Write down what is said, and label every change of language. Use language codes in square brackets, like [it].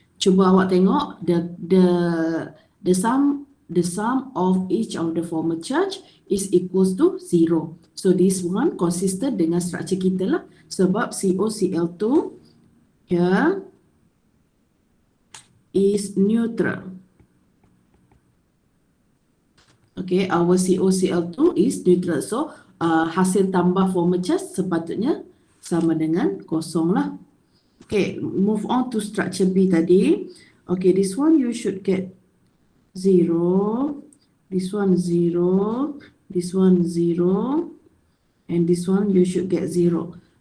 [ms] Cuba awak tengok [en] the sum of each of the formal charge is equals to 0. So this one consistent [ms] dengan [en] structure [ms] kita lah. Sebab [en] COCl2 here is neutral. Okay, our COCl2 is neutral. [ms] So hasil tambah formal charge sepatutnya sama dengan kosong lah. [en] Okay, move on to structure B tadi. Okay, this one you should get 0. This one 0. This one 0. And this one you should get 0.